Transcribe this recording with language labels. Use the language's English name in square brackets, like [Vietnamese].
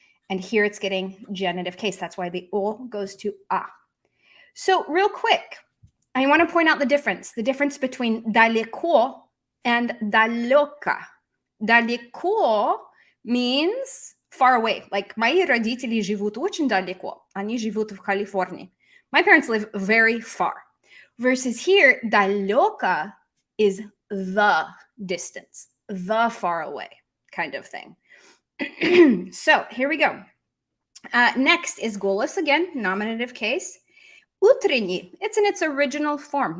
[English] And here it's getting genitive case. That's why the o goes to a. So real quick, I want to point out the difference between далеко and далёко. Далеко means far away. [Russian] Like мои родители живут очень далеко. Они живут в Калифорнии. [English] My parents live very far. Versus here, далёко is the distance, the far away kind of thing. So here we go. Next is голос again, nominative case. Утренний, it's in its original form.